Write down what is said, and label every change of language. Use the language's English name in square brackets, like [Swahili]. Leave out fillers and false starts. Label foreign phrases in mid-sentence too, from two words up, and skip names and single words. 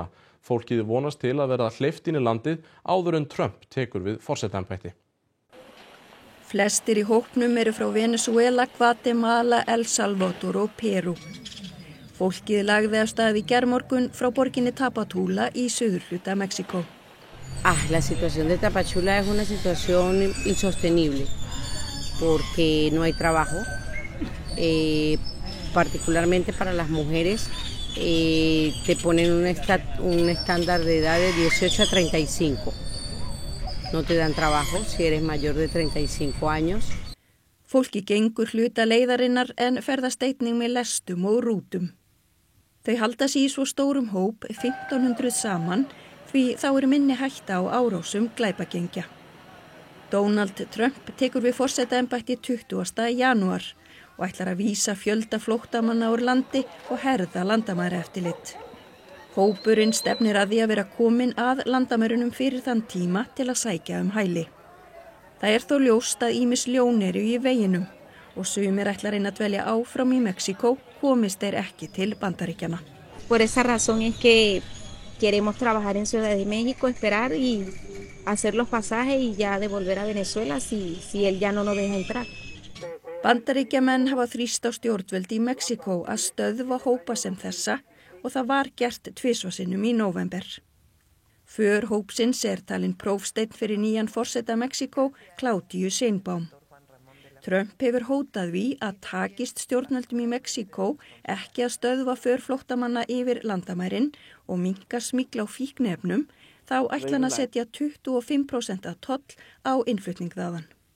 [Icelandic] Fólkið vonast til að verða hleypt inn í landið áður en Trump tekur við forsetaembætti. Flestir í hópnum eru frá Venezuela, Guatemala, El Salvador og Perú. Fólkið lagði af stað í gærmorgun frá borginni Tapachula í suðurhluta Mexíkó. [Spanish] La situación de Tapachula es una situación insostenible porque no hay trabajo, particularmente para las mujeres. Te ponen un estándar de edad de 18 a 35. No te dan trabajo si eres mayor de 35 años. [Icelandic] Fólki gengur hluta leiðarinnar en ferðast einnig með lestum og rútum. Þau halda sig í svo stórum hóp 1500 saman því þá er minni hætta á árásum glæpagengja. Donald Trump tekur við forsetaembætti 20. janúar og ætlar að vísa fjölda flóttamanna úr landi og herða landamæraeftirlit. Hópurinn stefnir að því að vera komin að landamærunum fyrir þann tíma til að sækja hæli. Það er þó ljóst að ýmis ljón eru í veginum og sumir ætla að reyna að dvelja áfram í Mexíkó komist þeir ekki til Bandaríkjanna. [Spanish] Por esa razón es que queremos trabajar en Ciudad de México, esperar y hacer los pasajes y ya devolver a Venezuela si él ya no nos deja entrar. [Icelandic] Bandaríkjamenn hafa þrýst á stjórnvöld í Mexíkó að stöðva hópa sem þessa og það var gert 2 sinnum í nóvember. För hópsins er talinn prófsteinn fyrir nýjan forseta Mexíkó, Claudiu Sheinbaum. Trump hefur hótað við að takist stjórnvöldum í Mexíkó ekki að stöðva för flóttamanna yfir landamærin og minnka smygl á fíkniefnum, þá ætla hann að setja 25% toll á innflutning þaðan.